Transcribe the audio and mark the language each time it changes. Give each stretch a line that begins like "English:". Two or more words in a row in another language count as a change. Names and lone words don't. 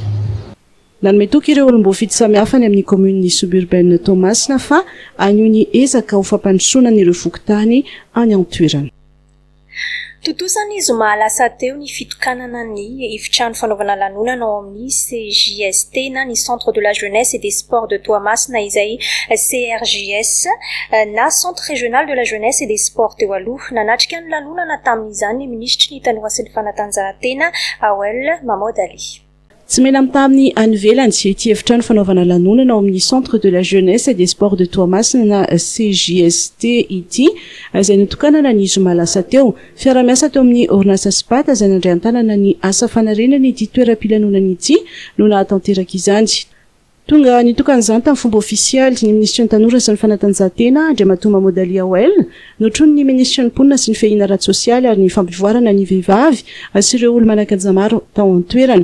Malagasy: Nanome toky ireo olom-boafidy samihafa ny amin'ny
French: commune suburbaine
Malagasy: Toamasina fa anio ny ezaka ho fampandrosoana ireo fokotany any an-toerana. Totosany zoma lasa teo ny fitokanana ny efitrano fanaovana lanonana ao amin'ny CJST na ny Centre de la Jeunesse et des Sports de Toamasina izay CRJS na Centre Régional de la Jeunesse et des Sports teo aloha nanatrika ny lanonana tamin'izany ny ministry ny tanora sy ny fanatanjahantena Awel Mahmoud Ali. Tsy mena tamin'ny anivelany ity efitrano fanaovana lanonana ao amin'ny Centre de la Jeunesse et des Sports de Toamasina na CJST ity izay nitokanana ny zoma lasa teo fiara-miasa teo amin'ny orinasa Spata izay nandray an-tanana ny asa fanarenana ity toeram-pilanonana ity no nahatanteraka izany. Tonga nitokan'izany tamin'ny fomba ofisialy ny ministry ny tanora sy ny fanatanjahantena Andriamatoa Mahmoud Ali Awel notrony ny ministry ny mponina sy ny fehina ara-tsosialy ary ny fampivoarana ny vehivavy sy ireo olo manan-kaja maro tao an-toerana.